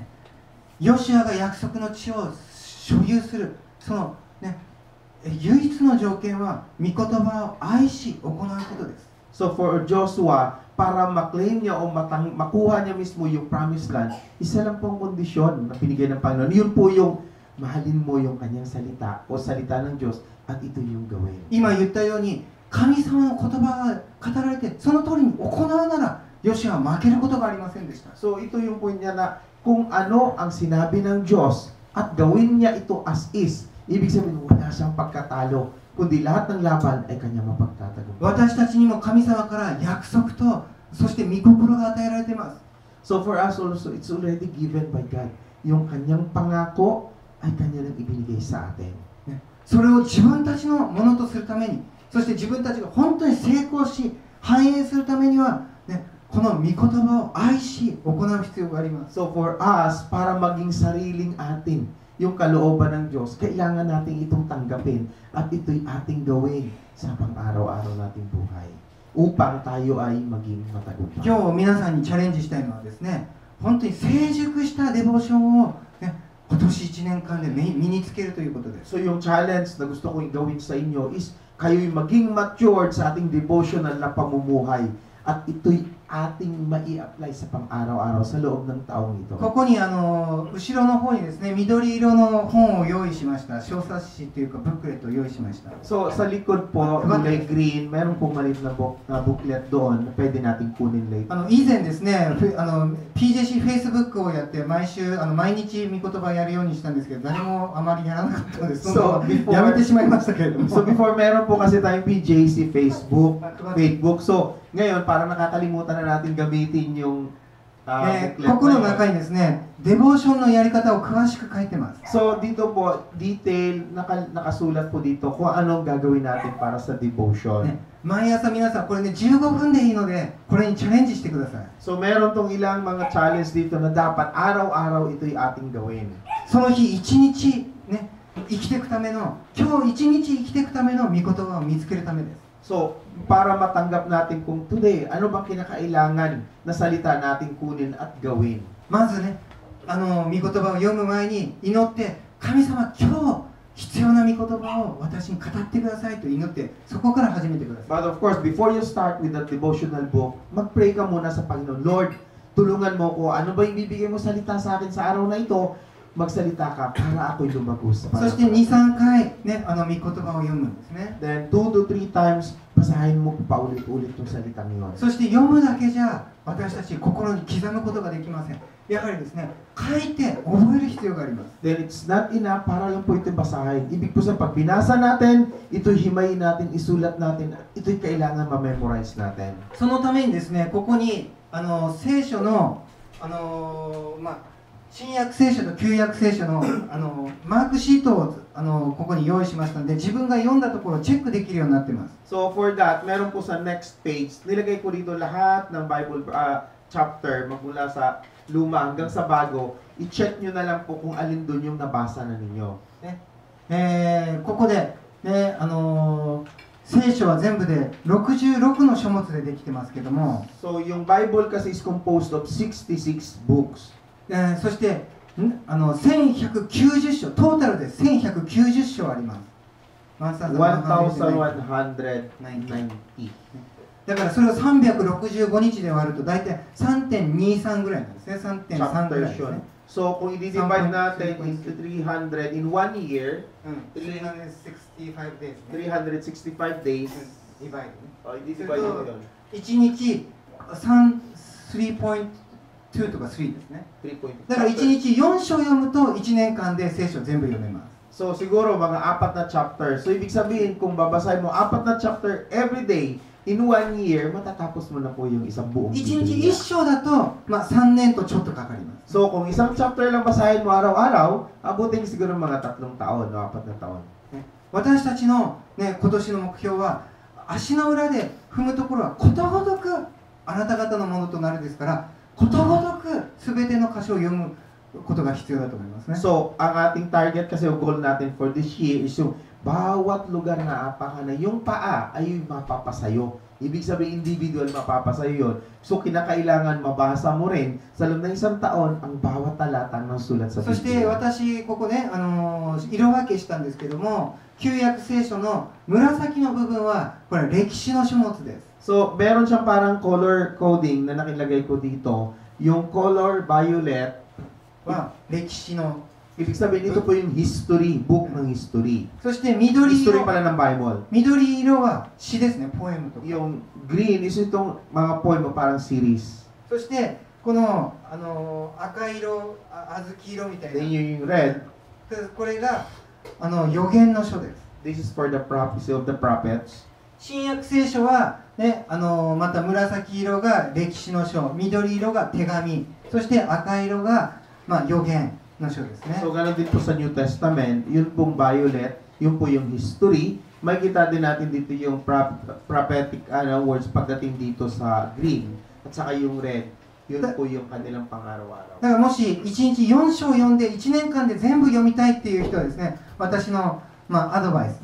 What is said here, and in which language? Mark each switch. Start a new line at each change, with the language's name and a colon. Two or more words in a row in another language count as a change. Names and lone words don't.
Japanese: ヨシュアが約束の地を所有する、その、唯一の条件は御言葉を愛し行うことです。
English: So for
Filipino: Joshua, para maklaim niya o makuha niya mismo yung
English: promised land,
Filipino: isa lang pong kondisyon na pinigay ng Panginoon. Yun po yung mahalin mo yung kanyang salita o salita ng Diyos at ito yung gawin.
Japanese: 今言ったように神様の言葉が語られてその通りに行うならヨシュアは負けることがありませんでした。
Filipino: So ito yung point niya na kung ano ang sinabi ng Diyos at gawin niya ito
English: as is,
Filipino: ibig sabihin wala siyang pagkatalo, kundi lahat ng laban ay kanya mapagtatagumpay.
Japanese: 私たちにも神様から約束とそして御心が与えられています。
English: So for us also, it's already given by God.
Filipino: Yung kanyang pangako ay kanya nang ibinigay sa atin.
Japanese: それを自分たちのものとするために、そして自分たちが本当に成功し繁栄するためには、この御言葉を愛し行う必要があります。
English: So for us,
Filipino: para maging sariling atin, yung kalooban ng Diyos, kailangan natin itong tanggapin at ito'y ating gawin sa pang-araw-araw nating buhay upang tayo ay maging matagumpay.
Japanese: 今日皆さんにチャレンジしたいのはですね、本当に成熟したデボーションを、今年1年間で身につけるということです。
Filipino: So yung challenge na gusto kong gawin sa inyo is kayo'y maging matured sa ating devotional na pamumuhay at ito'y ating mai-apply sa pang-araw-araw sa loob ng taong ito.
Japanese: ここに後ろの方にですね、緑色の本を用意しました。小冊子というかブックレットを用意しました。
Filipino: So sa likod po, kulay green, meron pong maliit na booklet doon na pwede nating kunin later.
Japanese: 以前ですね、PJC Facebook をやって毎日御言葉やるようにしたんですけど、誰もあまりやらなかったので、そのやめてしまいましたけれども。
Filipino: So before meron po kasi tayong PJC Facebook. So ngayon parang nakakalimutan na natin gamitin yung
Japanese: ここの中にですね、デボーションのやり方を詳しく書いてます。
Filipino: So dito po, detail, nakasulat po dito kung anong gagawin natin para sa devotion.
Japanese: 毎朝皆さんこれね15分でいいのでこれにチャレンジしてください。
Filipino: So meron tong ilang mga challenge dito na dapat araw-araw ito'y ating gawin.
Japanese: その日一日ね生きていくための今日一日生きていくための御言葉を見つけるためです。
Filipino: So, para matanggap natin kung today, ano bang kinakailangan na salita natin kunin at gawin?
Japanese: まずね、御言葉を読む前に祈って、神様、今日必要な御言葉を私に語ってくださいと祈って、そこから始めてください。
English: But of course, before you start with the devotional book,
Filipino: mag-pray ka muna sa Panginoon. Lord, tulungan mo ko. Ano ba yung bibigay mo salita sa akin sa araw na ito? magsalita ka para ako'y lumagos.
Japanese: そして2、3回ね、御言葉を読むんですね。
English: Then 2 to 3 times,
Filipino: basahin mo paulit-ulit yung salitang yun.
Japanese: そして読むだけじゃ私たち心に刻むことができません。やはりですね、書いて覚える必要があります。
English: Then it's not enough
Filipino: para lang po ito basahin. Ibig po sabihin, pag binasa natin, ito'y himayin natin, isulat natin, ito'y kailangan ma-memorize natin.
Japanese: そのためにですね、ここに聖書の新約聖書と旧約聖書のマークシートをここに用意しましたので、自分が読んだところをチェックできるようになっています。
English: So for that,
Filipino: meron po sa
English: next page,
Filipino: nilagay ko dito lahat ng
English: Bible chapter
Filipino: magmula sa luma hanggang sa bago. I-check nyo na lang po kung alin doon yung nabasa na ninyo.
Japanese: ここで、ね、聖書は全部で66の書物でできてますけども、
English: So
Filipino: yung Bible kasi
English: is composed of 66 books.
Japanese: そして1190章、トータルで1190章あります。 1190. だからそれを365日で割ると大体 3.23 ぐらいなんですね。 3.3 ぐらいですね。
Filipino: So kung i-divide natin
English: into 300 in 1 year, 365 days 365 days, divide
Filipino: i-divide mo yun.
Japanese: 1 日 3.2 とか3ですね。
English: 3 point.
Japanese: だから1日4章読むと1年間で聖書全部読めます。
Filipino: So siguro mga 4 na chapter. So ibig sabihin kung babasahin mo 4 na chapter
English: every day in 1 year,
Filipino: matatapos mo na po yung isang buong
Japanese: 1 日1章だと、3年とちょっとかかります。
Filipino: So kung isang chapter lang basahin mo araw-araw, abutin siguro mga 3 taon, 4 na taon.
Japanese: 私たちの、ね、今年の目標は足の裏で踏むところはことごとくあなた方のものとなるですから、ことごとく全ての箇所を読むことが必要だと思いますね。
Filipino: So ang ating target kasi o goal natin
English: for this year
Filipino: is yung bawat lugar na apakan na yung paa ay mapapasayo. Ibig sabihin individual mapapasayo yun. So kinakailangan mabasa mo rin sa loob ng isang taon ang bawat talata ng sulat sa
Japanese: そして私ここね、色分けしたんですけども、旧約聖書の紫の部分はこれは歴史の書物です。
Filipino: So meron siyang parang
English: color coding
Filipino: na nakilagay ko dito. Yung
English: color violet
Japanese: は歴史の
Filipino: ibig sabihin ito po yung history, book ng history.
Japanese: そして緑
English: History
Japanese: 色
Filipino: pala ng Bible.
Japanese: 緑色は詩ですね、ポエムとか。
Filipino: Yung green is itong mga poem parang series.
Japanese: そしてこの赤色、小豆色みたい
English: Then
Japanese: な、
Filipino: yung red,
Japanese: これが預言の書です。
English: this is for the prophecy of the prophets.
Japanese: 新約聖書は、ね、また紫色が歴史の書、緑色が手紙、そして赤色が、預言の書ですね。
Filipino: So ganun din po sa New Testament, yun pong violet, yun po yung history. Makikita din natin dito yung
English: prophetic words
Filipino: pagdating dito sa green. At saka yung red, yun po yung kanilang pang-araw-araw.
Japanese: だからもし1日4章読んで1年間で全部読みたいっていう人はですね、私の、アドバイス。